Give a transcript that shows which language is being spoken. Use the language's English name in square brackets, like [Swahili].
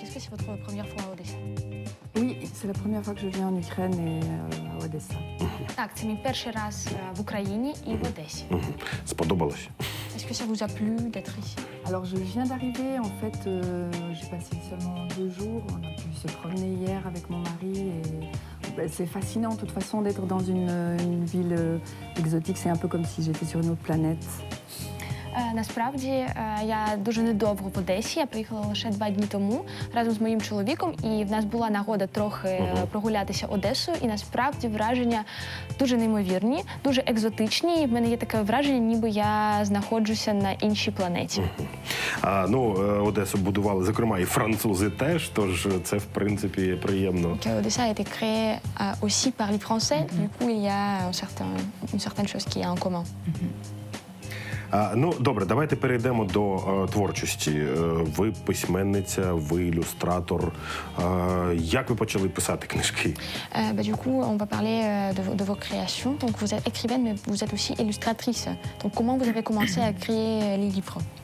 [French] Votre première fois à Odessa? Oui, c'est la première fois que je viens en Ukraine et à Odessa. [Ukrainian] Так, це мій перший раз в Україні і в Одесі. Сподобалось? [French] Est-ce que ça vous a plu d'être ici? Alors je viens d'arriver, en fait, j'ai passé seulement 2 jours. On a pu se promener hier avec mon mari et c'est fascinant de toute façon d'être dans une ville exotique. C'est un peu comme si j'étais sur une autre planète. [Ukrainian] Насправді, я дуже недовго в Одесі, я приїхала лише 2 дні тому разом з моїм чоловіком, і в нас була нагода трохи прогулятися Одесою, і насправді враження дуже неймовірні, дуже екзотичні, і в мене є таке враження, ніби я знаходжуся на іншій планеті. Одесу будували, зокрема, і французи теж, тож це, в принципі, приємно. [French] Одеса a été créée aussi par les Français, du coup, il y a une certaine chose qui est en commun. [Ukrainian] Ну, добре, давайте перейдемо до творчості. Ви письменниця, ви ілюстратор. Як ви почали писати книжки? [French] Du coup, on va parler de vos créations. Donc, vous êtes écrivaine, mais vous êtes aussi illustratrice. Donc, comment vous avez commencé à créer les livres?